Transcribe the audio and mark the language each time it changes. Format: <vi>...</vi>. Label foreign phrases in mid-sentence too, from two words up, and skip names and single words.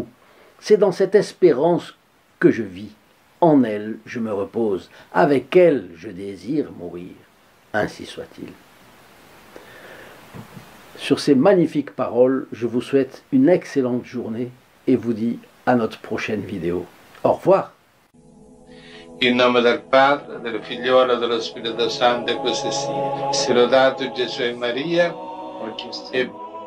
<fr>C'est dans cette espérance que je vis. En elle, je me repose. Avec elle, je désire mourir. Ainsi soit-il. Sur ces magnifiques paroles, je vous souhaite une excellente journée et vous dis à notre prochaine vidéo. Au revoir.</fr> <it>In nome del Padre, del Figliolo e dello Spirito Santo, e così sia. Sia lodato Gesù e Maria, e</it>